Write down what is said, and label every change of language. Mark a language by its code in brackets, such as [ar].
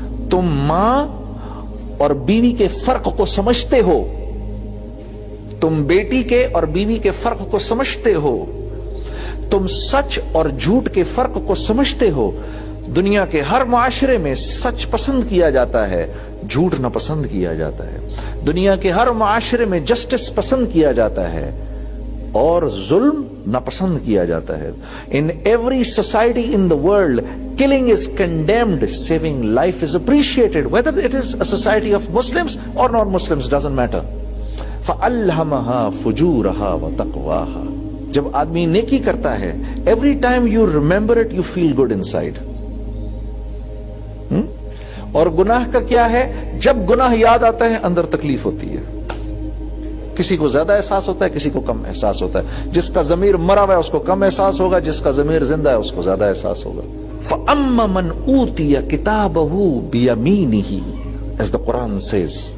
[ur] تم ماں اور بیوی کے فرق کو سمجھتے ہو, تم بیٹی کے اور بیوی کے فرق کو سمجھتے ہو, تم سچ اور جھوٹ کے فرق کو سمجھتے ہو. دنیا کے ہر معاشرے میں سچ پسند کیا جاتا ہے, جھوٹ ناپسند کیا جاتا ہے. دنیا کے ہر معاشرے میں جسٹس پسند کیا جاتا ہے اور ظلم ناپسند کیا جاتا ہے. [en] In every society in the world, killing is condemned, saving life is appreciated. Whether it is a society of Muslims or non-Muslims, doesn't matter. [ar] فَأَلْهَمَهَا فُجُورَهَا وَتَقْوَاهَا. [ur] جب آدمی نیکی کرتا ہے, [en] every time you remember it, you feel good inside. [ur] اور گناہ کا کیا ہے, جب گناہ یاد آتا ہے اندر تکلیف ہوتی ہے. کسی کو زیادہ احساس ہوتا ہے, کسی کو کم احساس ہوتا ہے. جس کا ضمیر مرا ہوا ہے اس کو کم احساس ہوگا, جس کا ضمیر زندہ ہے اس کو زیادہ احساس ہوگا. [ar] فَأَمَّا مَنْ أُوتِيَ كِتَابَهُ بِيَمِينِهِ, [en] as the Quran says.